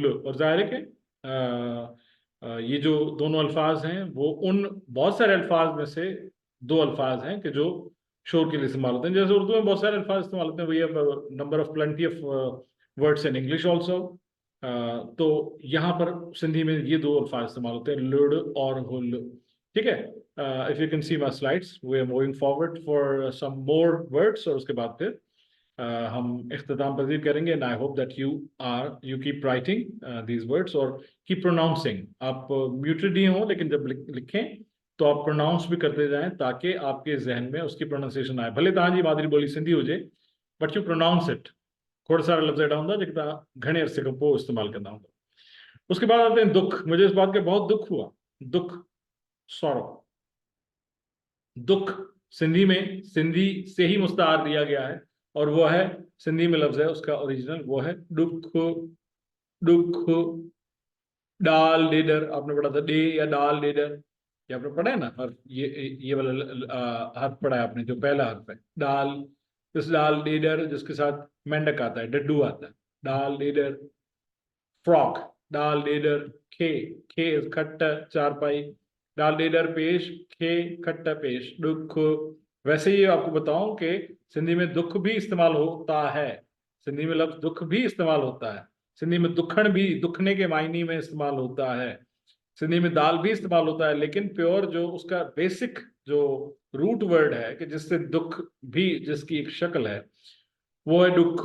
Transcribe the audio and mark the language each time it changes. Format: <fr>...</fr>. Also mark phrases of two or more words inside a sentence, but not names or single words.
<ur>اور ظاہر ہے کہ یہ جو دونوں الفاظ ہیں وہ ان بہت سارے الفاظ میں سے دو الفاظ ہیں کہ جو شور کے لیے استعمال ہوتے ہیں. جیسے اردو میں بہت سارے الفاظ استعمال ہوتے ہیں,</ur> <en>We have number of plenty of words in English also.</en> <ur>تو یہاں پر سندھی میں یہ دو الفاظ استعمال ہوتے ہیں، لڑ اور ہل، ٹھیک ہے.</ur> <en>if you can see my slides, we are moving forward for some more words,</en> <ur>اور اس کے بعد پھر ہم اختتام پذیر کریں گے,</ur> <en>and I hope that you keep writing these words और keep pronouncing.</en> <ur>آپ muted ہی ہو، لیکن جب لکھیں تو آپ پروناؤنس بھی کرتے جائیں تاکہ آپ کے ذہن میں اس کی پرونانسیئیشن آئے.</ur> <sd>भले तव्हांजी मादरी बोली सिंधी हुजे,</sd> <en>But you pronounce it.</en> <sd>खोड़ सारा लफ्ज़ अहिड़ा हूंदा जेके तव्हां घणे अरसे खां पोइ इस्तेमालु कंदा हूंदा।</sd> <ur>اس کے بعد آتے ہیں دکھ. مجھے اس بات کا بہت دکھ ہوا. دکھ، سارو. دکھ سندھی میں، سندھی سے ہی مستعار لیا گیا ہے، اور وہ ہے، سندھی میں لفظ ہے اس کا اوریجنل، وہ ہے دکھ. دکھ، ڈال ڈیڈر، آپ نے پڑھا تھا، ڈے یا ڈال ڈیڈر، یہ آپ نے پڑھا ہے نا. اور یہ والا حرف پڑھا ہے آپ نے، جو پہلا حرف ہے ڈال. اس ڈال ڈیڈر جس کے ساتھ مینڈک آتا ہے، ڈڈو آتا ہے، ڈال ڈیڈر. فراک، ڈال ڈیڈر. کھے، کھے کھٹا چارپائی، ڈال ڈیڈر پیش، کھے کھٹا پیش. دکھ. ویسے ہی آپ کو بتاؤں کہ سندھی میں دکھ بھی استعمال ہوتا ہے، سندھی میں لفظ دکھ بھی استعمال ہوتا ہے، سندھی میں دکھن بھی، دکھنے کے معنی میں استعمال ہوتا ہے، سندھی میں دال بھی استعمال ہوتا ہے، لیکن پیور جو اس کا بیسک جو</ur> <en>root word</en> <ur>ہے کہ جس سے دکھ بھی، جس کی ایک شکل ہے، وہ ہے دکھ.</ur>